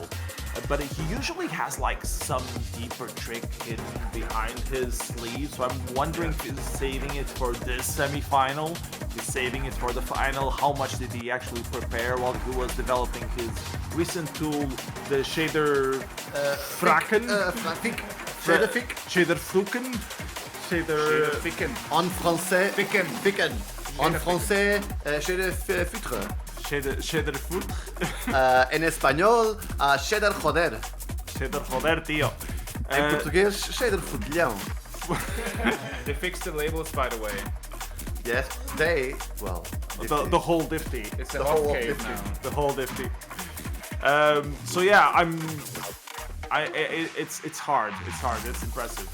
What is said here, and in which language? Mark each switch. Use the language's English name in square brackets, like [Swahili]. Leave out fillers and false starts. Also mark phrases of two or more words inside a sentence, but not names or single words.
[English] But he usually has like some deeper trick hidden behind his sleeve, so I'm wondering if he's saving it for this semi-final, he's saving it for the final. How much did he actually prepare while he was developing his recent tool, the shader Fracken? Shader Fuken? Shader Ficken. [French] En français, Ficken. En français, shader futre. [English] Shader Foot? [Spanish] En español, shader joder. Shader Joder, tío. [Portuguese] En português, shader fudilhão. [English] They fixed the labels, by the way. Yes, they, well... The whole Difty. It's The a whole whole cave Difty. now. The whole Difty. So yeah, it's hard. It's hard. It's impressive.